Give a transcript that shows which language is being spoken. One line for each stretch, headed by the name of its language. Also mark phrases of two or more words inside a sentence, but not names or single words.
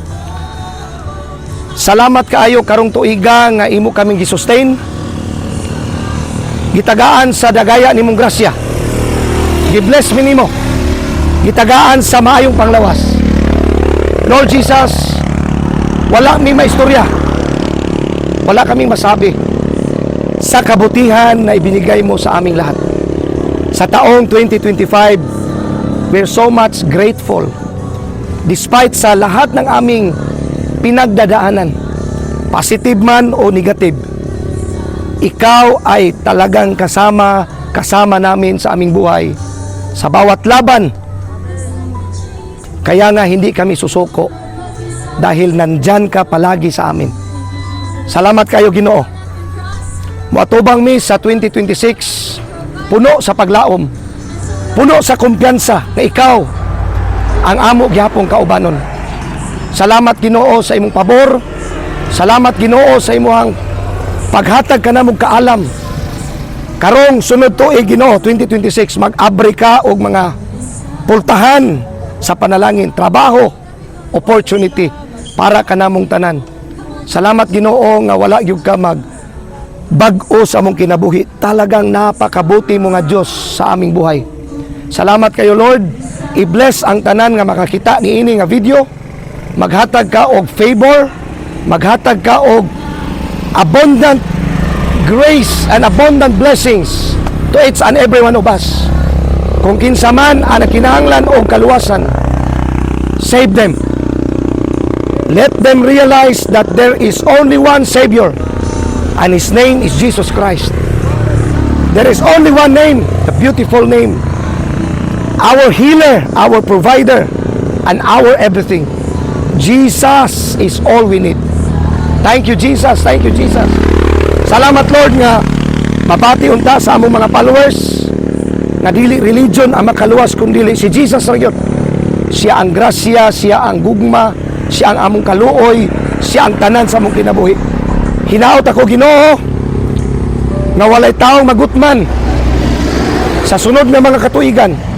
Cebuano: Salamat kaayo karong tuiga nga imo kaming gi-sustain. Gitagaan sa dagaya nimong grasya. Gi-bless mi nimo. Gitagaan sa maayong panglawas. Lord Jesus, wala mi maistorya.
Filipino: Wala kaming masabi sa kabutihan na ibinigay mo sa aming lahat. Sa taong 2025,
English: we're so much grateful.
Filipino: Despite sa lahat ng aming pinagdadaanan, positive man o negative, ikaw ay talagang kasama namin sa aming buhay sa bawat laban. Kaya nga hindi kami susuko dahil nandyan ka palagi sa amin.
Cebuano: Salamat kayo, Ginoo. Muatubang mi sa 2026, puno sa paglaom, puno sa kumpiyansa na ikaw ang amo gyapong kaubanon. Salamat, Ginoo, sa imong pabor. Salamat, Ginoo, sa imong paghatag ka na mong kaalam. Karong sunod tuig, Ginoo, 2026, mag-abri ka og mga pultahan sa panalangin, trabaho, opportunity para ka namong tanan. Salamat, Ginoo, nga wala gyud ka bag-o sa among kinabuhi.
Filipino: Talagang napakabuti mo nga Diyos sa aming buhay.
Cebuano: Salamat kayo, Lord. I-bless ang tanan nga makakita ni ini nga video. Maghatag ka og favor, maghatag ka og
English: abundant grace and abundant blessings to each and every one of us.
Cebuano: Kung kinsa man ang kinahanglan og kaluwasan,
English: save them. Let them realize that there is only one Savior, and His name is Jesus Christ. There is only one name, the beautiful name, our healer, our provider, and our everything. Jesus is all we need. Thank you, Jesus. Thank you, Jesus.
Cebuano: Salamat, Lord, nga mapati unta sa among mga followers nga dili religion ang makaluwas kundi si Jesus ra gyud. Siya ang grasya, siya ang gugma, siya ang among kaluoy, siya ang tanan sa among kinabuhi. Hinaot ako, Ginoo, nga walay taong magutman sa sunod nga mga katuigan.